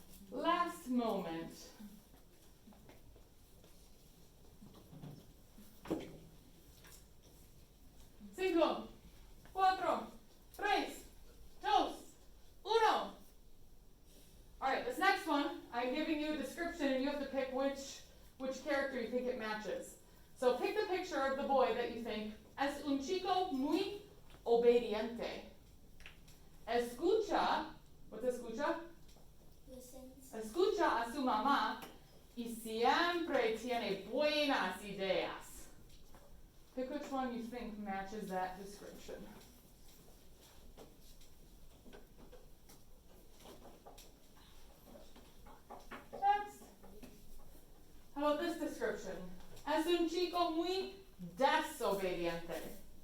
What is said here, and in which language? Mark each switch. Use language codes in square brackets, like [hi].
[en] Last moment. [es] Cinco, cuatro, tres, dos, uno. [en] All right, this next one, I'm giving you a description and you have to pick which character you think it matches. So pick the picture of the boy that you think [es] es un chico muy obediente. [en] Escucha, what's escucha? Listens. [es] Escucha a su mamá y siempre tiene buenas ideas. [en] Pick which one you think matches that description. Next. How about this description? [es] Es un chico muy desobediente.